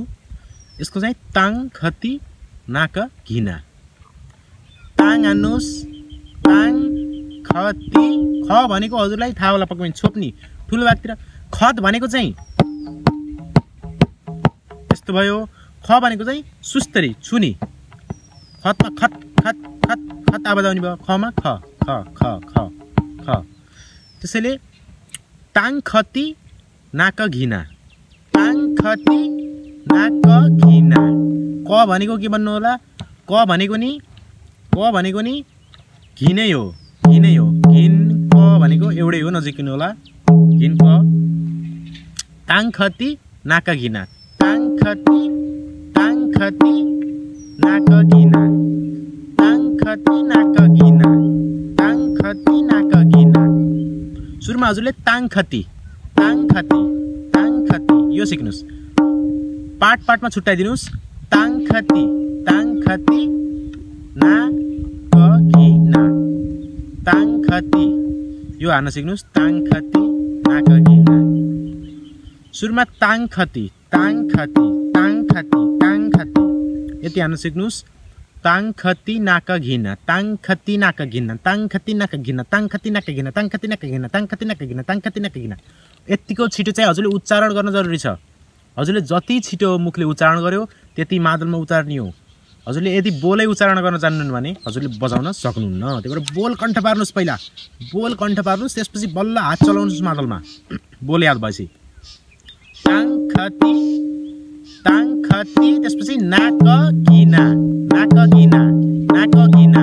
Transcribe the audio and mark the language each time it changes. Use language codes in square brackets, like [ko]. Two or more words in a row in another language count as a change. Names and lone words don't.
[ne] यसको चाहिँ ताङखती नाकागिना, ताङ हान्नुस्, ताङखती। ख भनेको हजुरलाई थाहा होला पक्कै पनि, छोप्नी ठुलो भागतिर। खत भनेको चाहिँ यस्तो भयो। ख भनेको चाहिँ सुस्तरी छुनी। खतमा खत खत खत खत आवाज आउने भयो। खमा ख ख ख ख ख। त्यसैले ताङखती नाकागिना, ताङखती नाकागिना। क भनेको के भन्नु होला? क भनेको नि घिनै हो, घिनै हो। घिन क भनेको एउटै हो, नजिकिनु होला। घिन क। ताङखती नाकागिना, ताङखती नाकागिना, ताङखती नाकागिना। सुरुमा हजुरले ताङखती यो सिक्नुस्। पार्टमा छुट्टाइदिनुस्। ताङखती नाकागिना, ताङखती यो हान्न सिक्नुस्। ताङखती नाकागिना। सुरुमा ताङखती यति हान्न सिक्नुस्। ताङखती नाकागिना, ताङखती नाकागिना, ताङखती नाकागिना, ताङखती नाकागिना, ताङखती नाकागिना, ताङखती नाकागिना, ताङखती नाकागिना। यतिको छिटो चाहिँ हजुरले उच्चारण गर्न जरुरी छ। हजुरले जति छिटो मुखले उच्चारण गर्यो त्यति मादलमा उतार्ने हो। हजुरले यदि बोलै उच्चारण गर्न जान्नुहुन्न भने हजुरले बजाउन सक्नुहुन्न। त्यही भएर बोल कण्ठ पार्नुस्। पहिला बोल कण्ठ पार्नुस्, त्यसपछि बल्ल हात चलाउनुस् मादलमा। बोल याद भएपछि ताङखती, त्यसपछि नाकागिना, नाकागिना, नाकागिना।